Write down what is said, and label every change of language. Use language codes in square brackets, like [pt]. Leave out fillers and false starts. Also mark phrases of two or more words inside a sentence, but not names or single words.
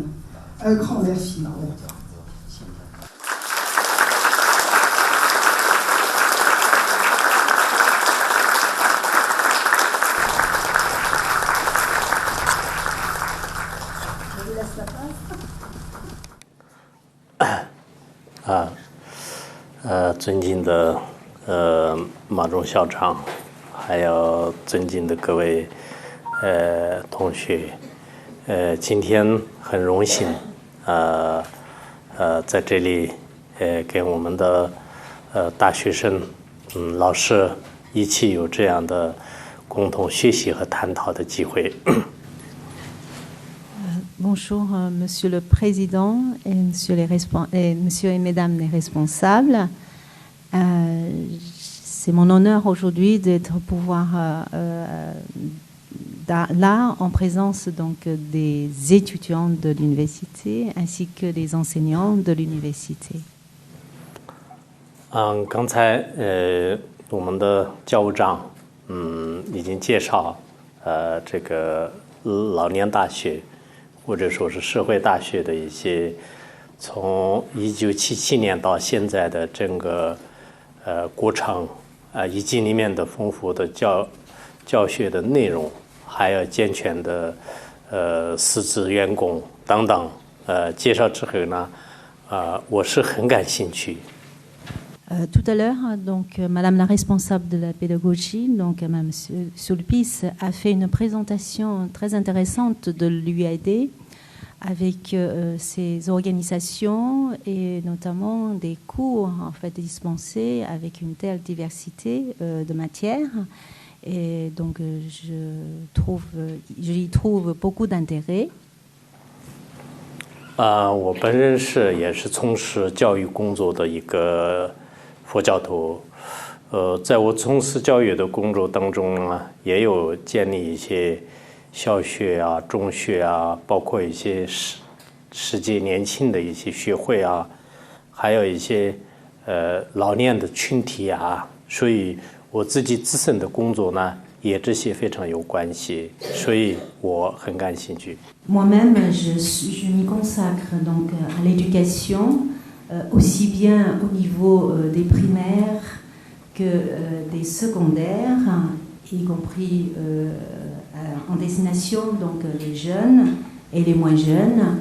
[fr] Un grand merci. Je vous laisse la passe. [zh] 尊敬的马忠校长，还有尊敬的各位同学，今天很荣幸在这里跟我们的大学生老师一起有这样的共同学习和探讨的机会。 [fr] Bonjour, Monsieur le Président et Monsieur et Mesdames les responsables. C'est mon honneur aujourd'hui d'être pouvoir là en présence donc des étudiants de l'université ainsi que des enseignants de l'université. [zh] 刚才我们的教务长已经介绍这个老年大学或者说是社会大学的一些从1977年到现在的整个过程以及里面的丰富的教学的内容，还有健全的师资员工等等介绍之后呢，我是很感兴趣。 [fr] Tout à l'heure, donc, Madame la responsable de la pédagogie, donc Madame Sulpice, a fait une présentation très intéressante de l'UAD avec ses organisations et notamment des cours en fait dispensés avec une telle diversité de matières. Et donc, j'y trouve beaucoup d'intérêt. [zh] 我本人也是从事教育工作的一个佛教徒，在我从事教育的工作当中呢，也有建立一些小学啊、中学啊，包括一些世界年轻的一些学会啊，还有一些老年的群体啊，所以我自己自身的工作呢，也这些非常有关系，所以我很感兴趣。 [fr] Moi-même, je m'y consacre donc à l'éducation, aussi bien au niveau des primaires que des secondaires, y compris en destination donc les jeunes et les moins jeunes.